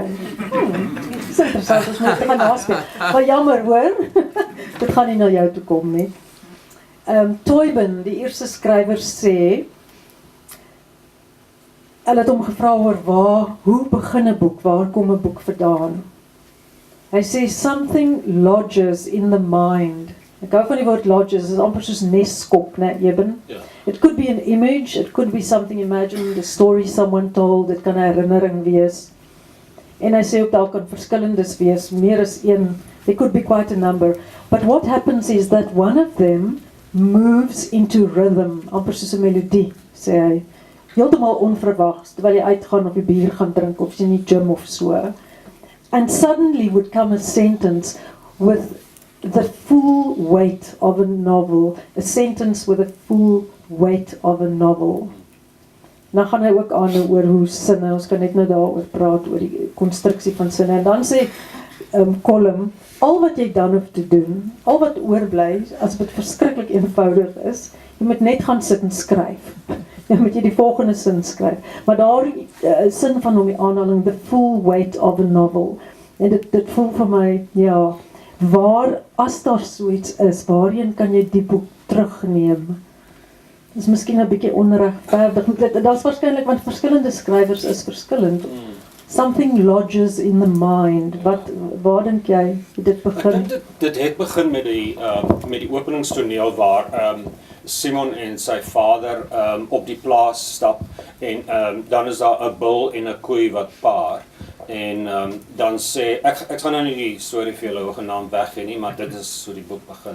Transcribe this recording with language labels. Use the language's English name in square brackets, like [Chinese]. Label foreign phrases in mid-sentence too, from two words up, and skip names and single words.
[Afrikaans] Dis interessant, ons moet dit maar naspeel. Maar jammer hoor, dit gaan nie na jou toe kom nie. Toibin, die eerste skrywer, sê, hulle het hom gevra oor hoe begin 'n boek, waar kom 'n boek vandaan? Hy sê, [English] something lodges in the mind. [Afrikaans] Ek hou van die woord lodges, dit is amper soos neskop, né, Eben? Ja. [English] It could be an image, it could be something imagined, a story someone told, [Afrikaans] dit kan 'n herinnering wees. En hy sê ook daar kan verskillendes wees, meer as een, [English] there could be quite a number. But what happens is that one of them moves into rhythm, [Afrikaans] amper soos 'n melodie, sê hy. Heeltemal onverwags, terwyl jy uitgaan of jy bier gaan drink, of jy in die gym of so. [English] And suddenly would come a sentence with the full weight of a novel, a sentence with the full weight of a novel. [Afrikaans] Nou gaan hy ook aan oor hoe sinne, ons kan net nou daaroor praat, oor die konstruksie van sinne, en dan sê Colm, al wat jy dan hoef te doen, al wat oorbly, as dit verskriklik eenvoudig is, jy moet net gaan sit en skryf. Dan moet jy die volgende sin skryf. Maar daardie sin van hom, die aanhaling, [English] the full weight of a novel. [Afrikaans] En dit voel vir my, ja, waar, as daar so iets is, waarheen kan jy die boek terugneem? Dit is miskien 'n bietjie onregverdig. Daar's waarskynlik, want verskillende skrywers is verskillend. [English] something lodges in the mind. [Afrikaans] Waar dink jy dit begin? Ek dink dit het begin met die openingstoneel waar Simon en sy vader op die plaas stap en dan is daar 'n bul en 'n koei wat paar. En dan sê, ek gaan nou nie die storie vir julle genaamd weggee nie, maar dit is hoe die boek begin.